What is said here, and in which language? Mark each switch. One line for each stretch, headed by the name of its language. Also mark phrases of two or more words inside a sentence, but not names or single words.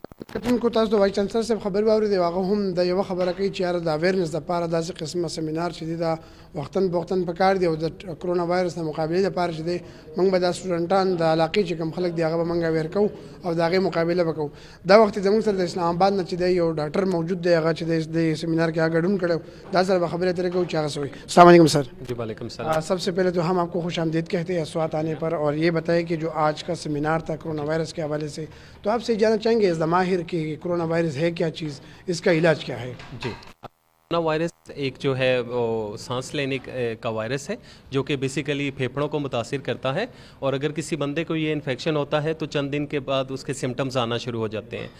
Pashto: کتونکو تاسو د وایس چانسلر صاحب خبر واوري دی هغه هم د یو خبره کوي چې یار د اویرنس لپاره داسې قسمه سیمینار چې دی دا وختن پکار دی او د کرونا وایرس د مقابله لپاره چې دی موږ به د سټوډنټان د علاقې چې کوم خلک دی هغه به موږ اویر کوو او د هغه مقابله وکړو. دا وخت زموږ سره د اسلام آباد نه چې دی یو ډاکټر موجود دی هغه چې د سیمینار کې هغه ګډون کړو دا سره خبرې ترې کوو چې هغه سوي.
Arabic: السلام علیکم
Pashto: سر. جی
Arabic: وعلیکم السلام.
Urdu: سب سے پہلے تو ہم آپ کو خوش آمدید کہتے ہیں سوات آنے پر اور یہ بتائیں کہ جو آج کا سیمینار تھا کورونا وائرس کے حوالے سے تو آپ سے جاننا چاہیں گے اس ماہر کہ کورونا وائرس ہے کیا چیز، اس کا علاج کیا ہے. جی کورونا وائرس ایک جو ہے وہ سانس لینے کا وائرس ہے جو کہ بیسکلی پھیپھڑوں کو متاثر کرتا ہے اور اگر کسی بندے کو یہ انفیکشن ہوتا ہے تو چند دن کے بعد اس کے سمپٹمز آنا شروع ہو جاتے ہیں.